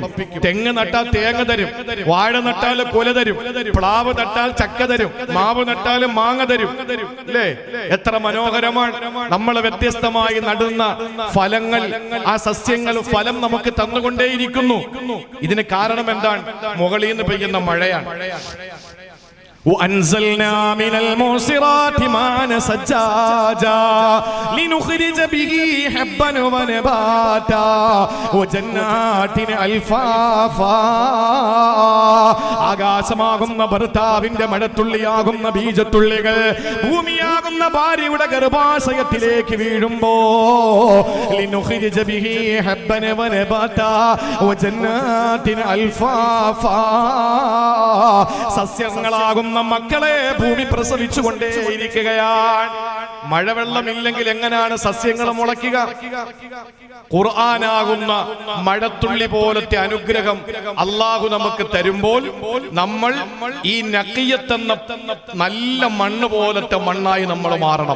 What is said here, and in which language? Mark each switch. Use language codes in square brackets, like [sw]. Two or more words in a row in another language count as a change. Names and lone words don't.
[ml] തെങ്ങ് നട്ടാൽ തേങ്ങ തരും, വാഴ നട്ടാൽ കൊല തരും, പ്ലാവ് നട്ടാൽ ചക്ക തരും, മാവ് നട്ടാൽ മാങ്ങ തരും. അല്ലേ? എത്ര മനോഹരമാണ്. നമ്മൾ വ്യത്യസ്തമായി നടുന്ന ഫലങ്ങൾ, ആ സസ്യങ്ങൾ ഫലം നമുക്ക് തന്നുകൊണ്ടേയിരിക്കുന്നു. ഇതിന് കാരണം എന്താണ്? മുകളിൽ നിന്ന് പെയ്യുന്ന മഴയാണ്. [ar] وأنزلنا من المعصرات ماء ثجاجا لنخرج به حبا ونباتا وجنات ألفافا. [ml] ആകാശമാകുന്ന ഭർത്താവിന്റെ മഴത്തുള്ളിയാകുന്ന ബീജത്തുള്ളികൾ ഭൂമിയാകുന്ന ഭാര്യയുടെ ഗർഭാശയത്തിലേക്ക് വീഴുമ്പോ [ar] لنخرج به حبا ونباتا وجنات ألفافا. [ml] സസ്യങ്ങളാകുന്ന മഴവെള്ളമാകുന്ന മക്കളെ ഭൂമി പ്രസവിച്ചുകൊണ്ടേയിരിക്കുകയാണ്. മഴവെള്ളമില്ലെങ്കിൽ എങ്ങനെയാണ് സസ്യങ്ങൾ മുളയ്ക്കുക? ഖുർആനാകുന്ന മഴത്തുള്ളി പോലത്തെ അനുഗ്രഹം അള്ളാഹു നമുക്ക് തരുമ്പോൾ നമ്മൾ ഈ നഖിയത്തെന്ന നല്ല മണ്ണ് പോലത്തെ മണ്ണായി നമ്മൾ മാറണം.